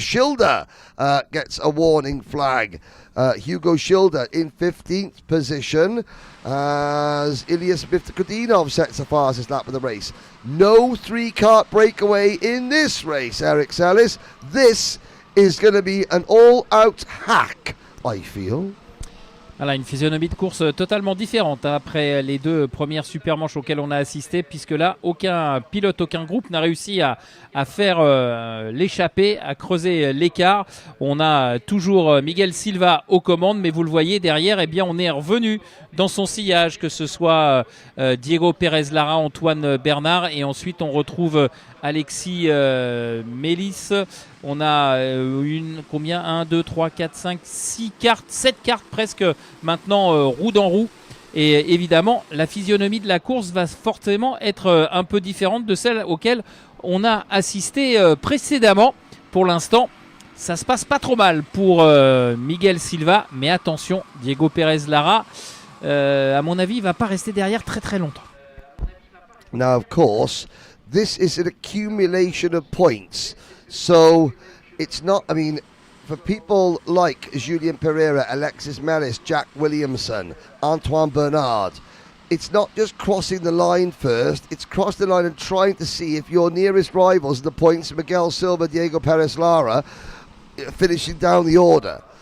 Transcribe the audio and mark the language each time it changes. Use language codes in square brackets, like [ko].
[en] Schilder gets a warning flag. Hugo Schilder in 15th position as Ilyas Miftakudinov sets the fastest lap of the race. No 3-kart breakaway in this race, Eric Sellis. This is going to be an all-out hack, I feel. [fr] Voilà, une physionomie de course totalement différente après les 2 premières super manches auxquelles on a assisté, puisque là, aucun pilote, aucun groupe n'a réussi à faire l'échappée, à creuser l'écart. On a toujours Miguel Silva aux commandes, mais vous le voyez derrière, eh bien, on est revenu dans son sillage, que ce soit Diego Pérez Lara, Antoine Bernard, et ensuite on retrouve Alexis Mélis. On a 1, 2, 3, 4, 5, 6 cartes, 7 cartes presque maintenant roue dans roue. Et évidemment, la physionomie de la course va forcément être un peu différente de celle auquel on a assisté précédemment. Pour l'instant, ça se passe pas trop mal pour Miguel Silva. Mais attention, Diego Pérez Lara, à mon avis, il va pas rester derrière très très longtemps. [en] Now, of course, this is an accumulation of points. So it's not, I mean, for people like Julien Pereira, Alexis Mellis, Jack Williamson, Antoine Bernard, it's not just crossing the line first, it's crossing the line and trying to see if your nearest rivals, the points, Miguel Silva, Diego Perez Lara, finishing down the order.